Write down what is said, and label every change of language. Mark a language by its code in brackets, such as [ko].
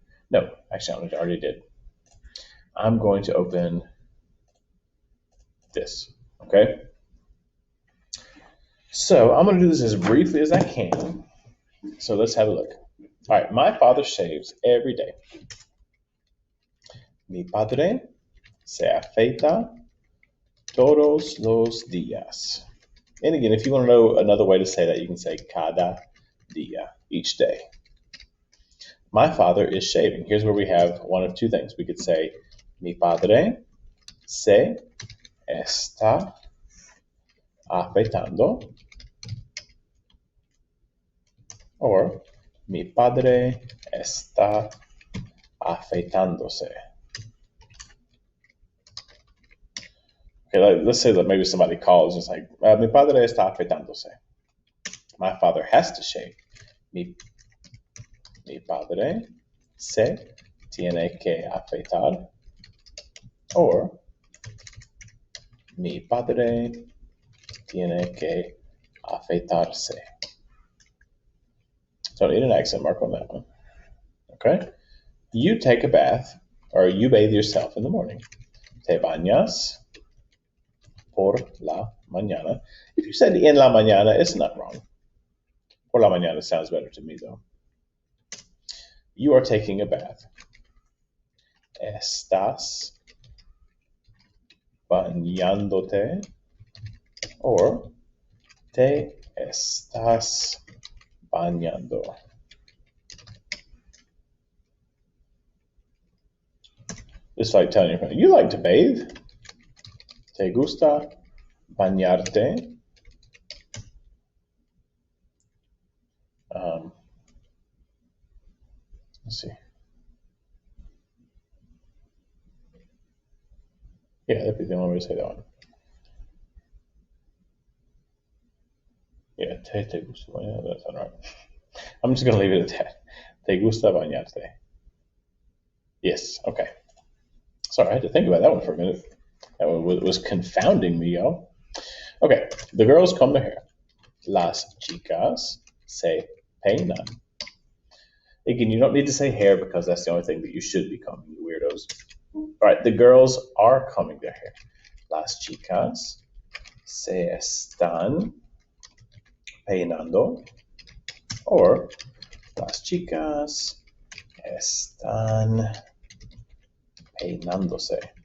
[en] No, actually, I already did. I'm going to open this, okay? So I'm going to do this as briefly as I can. So let's have a look. All right, my father shaves every day. [es] Mi padre se afeita todos los días. [en] And again, if you want to know another way to say that, you can say cada día, each day. My father is shaving. Here's where we have one of two things. We could say, [es] mi padre se está afeitando, or mi padre está afeitándose. [en] Okay, let's say that maybe somebody calls and it's like, [es] mi padre está afeitándose. [en] My father has to shave. [es] Mi padre se tiene que afeitar, or mi padre tiene que afeitarse. [en] So I need an accent mark on that one. Okay? You take a bath, or you bathe yourself in the morning. [es] Te bañas por la mañana. [en] If you said en la mañana, it's not wrong. Por la mañana sounds better to me, though. You are taking a bath. [es] Estás bañándote, or te estás bañando. [en] It's like telling your friend, you like to bathe? [es] ¿Te gusta bañarte? [en] Let's see. Yeah, that'd be the only way to say that one. Yeah, [es] te gusta bañarte. [en] That's all right. I'm just going to leave it at that. [es] Te gusta bañarte. [en] Yes, okay. Sorry, I had to think about that one for a minute. That one was confounding me, y'all. Okay, the girls comb their hair. [es] Las chicas se peinan. [en] Again, you don't need to say hair because that's the only thing that you should be combing, you weirdos. All right, the girls are combing their hair. [es] Las chicas se están peinando, or las chicas están peinándose.